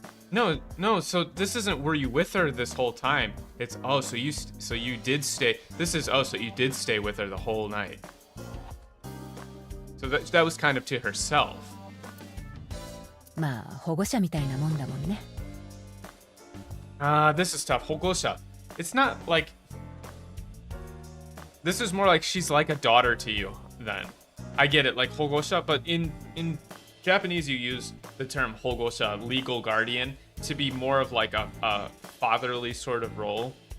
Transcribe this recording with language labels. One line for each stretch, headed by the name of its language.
English: No, so this isn't were you with her this whole time. It's, oh, so you did stay. This is, oh, so you did stay with her the whole night. So that was kind of to herself.
Japanese: まあ保護者みたいなもんだもんね。
English: This is tough. 保護者. It's not like... This is more like she's like a daughter to you then. I get it, like 保護者, but in Japanese you use the term 保護者, legal guardian, to be more of like a fatherly sort of role.